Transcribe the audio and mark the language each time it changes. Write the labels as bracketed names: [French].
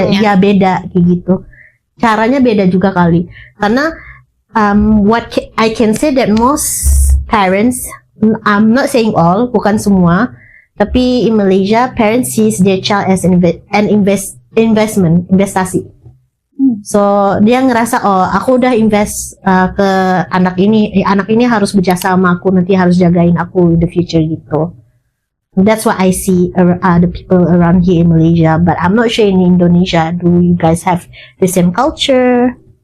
[Indonesian] ya beda kayak gitu. Caranya beda juga kali. Karena [English] what I can say that most parents, I'm not saying all, [Indonesian] bukan semua, tapi [English] in Malaysia parents sees their child as an investasi. [Indonesian] So dia ngerasa, oh aku udah invest ke anak ini harus berjasa sama aku, nanti harus jagain aku [English] in the future [Indonesian] gitu. [English] That's what I see the people around here in Malaysia, but I'm not sure in Indonesia. Do you guys have the same culture?